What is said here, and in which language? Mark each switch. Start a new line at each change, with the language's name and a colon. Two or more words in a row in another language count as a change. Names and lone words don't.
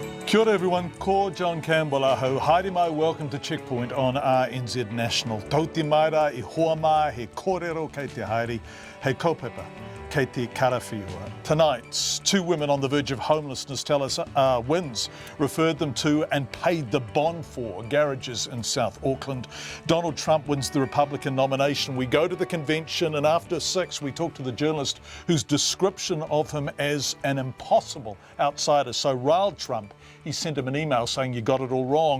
Māori: Kia ora everyone, ko John Campbell aho. Haere mai,
English: welcome to Checkpoint on RNZ National.
Māori: Tau te maira I hoa mai, he kōrero kei te haere, he kaupapa kei te karawhiua.
English: Tonight, two women on the verge of homelessness tell us Wins referred them to and paid the bond for garages in South Auckland. Donald Trump wins the Republican nomination. We go to the convention, and after 6 we talk to the journalist whose description of him as an impossible outsider so riled Trump he sent him an email saying you got it all wrong.